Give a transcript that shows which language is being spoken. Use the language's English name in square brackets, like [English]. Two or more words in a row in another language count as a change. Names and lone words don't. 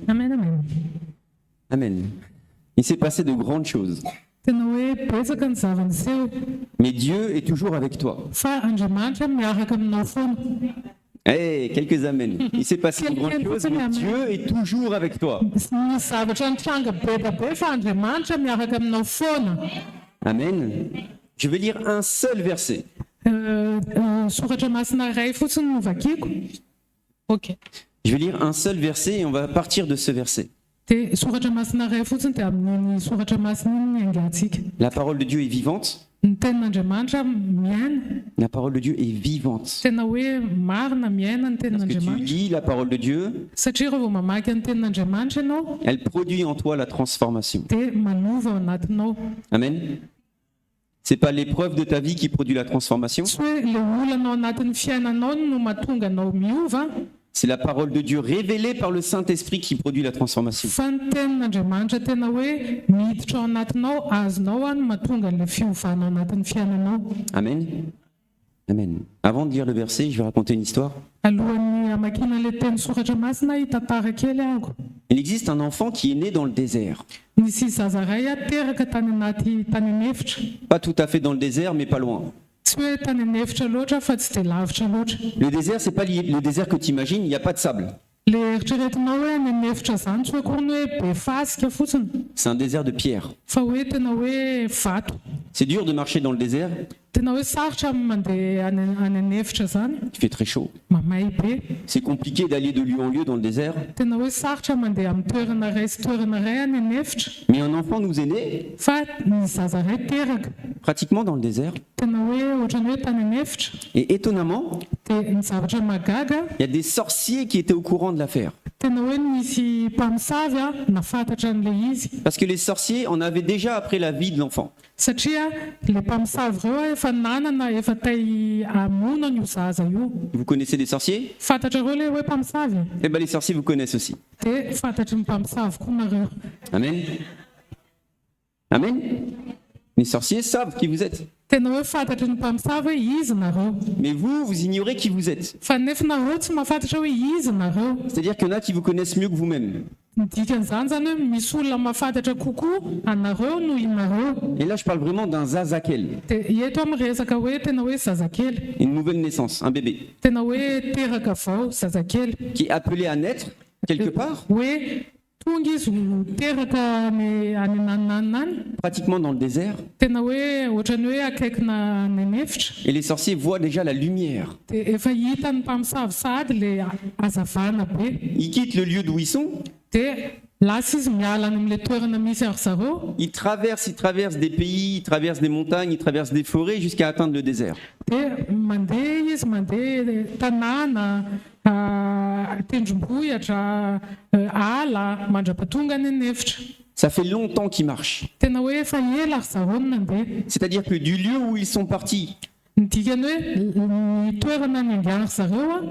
[French] Amen, amen. Amen. Il s'est passé de grandes choses. [Malagasy] Tena hoe betsaka ny zavaniseho [French] Mais Dieu est toujours avec toi. [Malagasy] fa Andriamanitra miaraka aminao foana. [French] Hey, quelques amen. Il s'est passé de grandes choses, mais Dieu est toujours avec toi. [Malagasy] Ny zavatra nitranga be fa Andriamanitra miaraka aminao foana. Amen. [French] Je vais lire un seul verset. [Malagasy] Soratra masina iray fotsiny no vakiako. Ok. [French] Je vais lire un seul verset et on va partir de ce verset. [Malagasy] Dia soratra masina iray fotsiny dia amin'iny soratra masina iny ny angatsika. [French] La parole de Dieu est vivante. [Malagasy] Ny tenin'Andriamanitra miaina. [French] La parole de Dieu est vivante. [Malagasy] Tena hoe marina miaina ny [French] Lorsque tu [Malagasy] tenin'Andriamanitra. [French] lis la parole de Dieu, [Malagasy] Satria rehefa mamaky ny tenin'Andriamanitra ianao [French] elle produit en toi la transformation. [Malagasy] dia manova ao anatinao. Amen. [French] C'est pas l'épreuve de ta vie qui produit la transformation, [Malagasy] Tsy hoe le olanao anatin'ny fiainanao no mahatonga anao miova, [French] c'est la parole de Dieu révélée par le Saint-Esprit qui produit la transformation. [Malagasy] fa ny tenin'Andriamanitra tena hoe miditra ao anatinao, azonao no mahatonga an'ilay fiovana ao anatin'ny fiainanao. Amen. Amen. [French] Avant de lire le verset, je vais raconter une histoire. [Malagasy] Alohan'ny amakina ilay teny soratra masina hitantara kely ahako. [French] Il existe un enfant qui est né dans le désert. [Malagasy] Nisy zaza iray teraka tany anaty tany anefitra. [French] Pas tout à fait dans le désert, mais pas loin. [Malagasy] Tsy hoe tany anefitra loatra fa tsy dia lavitra loatra. [French] Le désert, c'est pas le désert que tu imagines, il n'y a pas de sable. [Malagasy] Le eritreretinao hoe ny anefitra zany tsy hoe akory ny hoe be fasika fotsiny, [French] C'est un désert de pierre. [Malagasy] fa hoe tena hoe vato. [French] C'est dur de marcher dans le désert, [Malagasy] Tena hoe sarotra mandeha any anefitra zany, [French] il fait très chaud. [Malagasy] mamay be. [French] C'est compliqué d'aller de lieu en lieu dans le désert. [Malagasy] Tena hoe sarotra mandeha amin'ny toerana iray sy toerana iray any anefitra, [French] Mais un enfant nous est né [Malagasy] fa ny zaza iray teraka. [French] pratiquement dans le désert. [Malagasy] Tena hoe ohatrany hoe tany anefitra. [French] Et étonnamment, [Malagasy] Dia ny zavatra magaga, [French] il y a des sorciers qui étaient au courant de l'affaire. [Malagasy] tena hoe nisy mpamosavy nafantatra an'ilay izy. [French] Parce que les sorciers en avaient déjà après la vie de l'enfant. [Malagasy] Satria le mpamosavy ireo efa nanana efa tay hamono an'io zaza io. [French] Vous connaissez des sorciers? [Malagasy] Fantatra ireo le hoe mpamosavy. [French] Eh bien, les sorciers vous connaissent aussi. [Malagasy] Dia fantatry ny mpamosavy koa nareo. Amen. Amen. [French] Les sorciers savent qui vous êtes. [Malagasy] Tena hoe fantatry ny mpamosavy hoe izy nareo. [French] Mais vous ignorez qui vous êtes. [Malagasy] Fa nefa nareo tsy mahafantatra hoe izy nareo. [French] C'est-à-dire qu'il y en a qui vous connaissent mieux que vous-même. [Malagasy] Ny dikan'izany zany hoe misy olona mahafantatra kokoa anareo noho inareo. [French] Et là, je parle vraiment d'un zazakel, [Malagasy] Dia eto miresaka hoe tena hoe zazakely. [French] une nouvelle naissance, un bébé, [Malagasy] Tena hoe teraka vao zazakely. [French] qui est appelé à naître quelque part, [Malagasy] Hoe tonga izy ho teraka any anananany any. [French] pratiquement dans le désert. [Malagasy] Tena hoe ohatrany hoe akaikina ny anefitra. [French] Et les sorciers voient déjà la lumière. [Malagasy] Dia efa hita ny mpamosavy sady le hazavana be. [French] Ils quittent le lieu d'où ils sont. [Malagasy] Dia lasa izy miala any amin'ilay toerana misy ary zareo. [French] Ils traversent des pays, ils traversent des montagnes, ils traversent des forêts jusqu'à atteindre le désert. [Malagasy] Dia mandeha izy mandeha tanàna, tendrombohitra, ala mandrapatonga ny anefitra. [French] Ça fait longtemps qu'ils marchent. [Malagasy] Tena hoe efa ela ary zareo no nandeha. [French] C'est-à-dire que du lieu où ils sont partis [Malagasy] Ny dikany hoe ny toerana nianganak zareo